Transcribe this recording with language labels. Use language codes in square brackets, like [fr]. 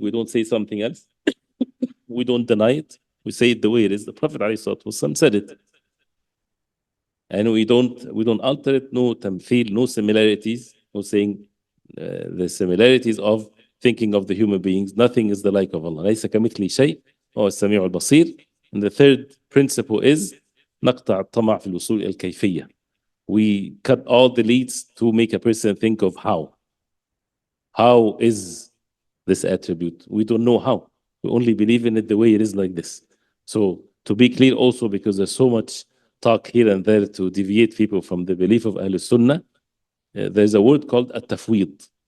[en] We don't say something else. We don't deny it. We say it the way it is. The Prophet ﷺ said it. And we don't alter it. No tamthil, no similarities. No saying the similarities of thinking of the human beings. Nothing is the like of Allah. [ar] ليس كمثله شيء وهو السميع البصير. [en] And the third principle is [ar] نقطع الطمع في الوصول إلى الكيفية. [en] We cut all the leads to make a person think of how. How is this attribute? We don't know how. We only believe in it the way it is, like this. So to be clear also, because there's so much talk here and there to deviate people from the belief of Ahl Sunnah, there's a word called at-tafweed.